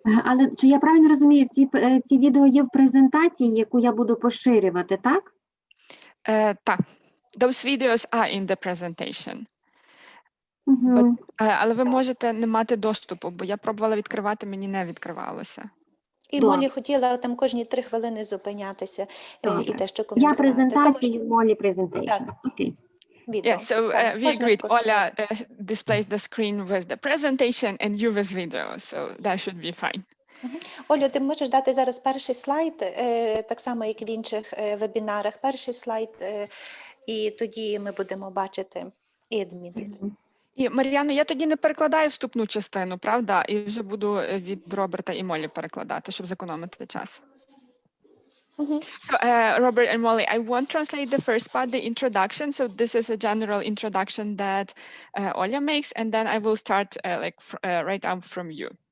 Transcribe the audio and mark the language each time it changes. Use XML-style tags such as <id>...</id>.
<uk>Але чи я правильно розумію, ці відео є в презентації, яку я буду поширювати, так? Так.</uk> <en>Those videos are in the presentation. Угу.</en> <uk>Але ви можете не мати доступу, бо я пробувала відкривати, мені не відкривалося. І Молі хотіла там кожні 3 хвилини зупинятися і те, що Я коментувати. презентацію, Молі презентацію. Окей. Відео.</uk> <en>Yeah, so we agreed. Ola displays the screen with the presentation and you with video, so that should be fine.</en> <uk>Олю, ти можеш дати зараз перший слайд, так само, як в інших вебінарах, перший слайд, і тоді ми будемо бачити і адмінити. І, Мар'яно, я тоді не перекладаю вступну частину, правда? І вже буду від Роберта і Молі перекладати, щоб зекономити час.</uk> <en>So, Robert and Molly, I won't translate the first part, the introduction. So this is a general introduction that Olya makes, and then I will start right out from you.</en>